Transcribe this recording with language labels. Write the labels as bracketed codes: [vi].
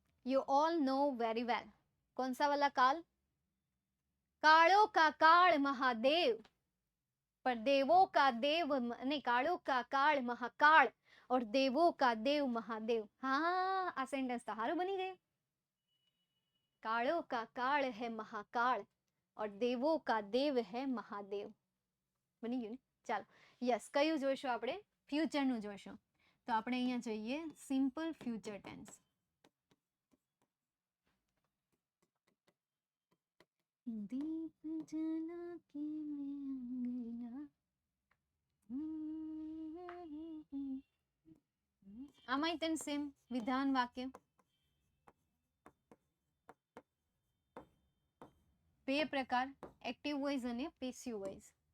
[en] you all know very well [hi] कौन सा वाला काल? कालों का काल महादेव, पर देवों का देव नहीं, कालों का काल महाकाल और देवों का देव महादेव. हाँ [gu] આ સેન્ટેન્સ તો સારું બની ગયું. [hi] कालों का काल है महाकाल और देवों का देव है महादेव. [gu] બની ગયું ને? ચાલો યસ કયું જોઈશું આપણે? ફ્યુચર નું જોઈશું. તો આપણે અહીંયા જોઈએ સિમ્પલ ફ્યુચર ટેન્સ. [hi] दीप जला के मैं [gu] આમાંય તેમ સેમ વિધાન વાક્ય બે પ્રકાર, એક્ટિવ વોઇસ અને પેસિવ વોઇસ.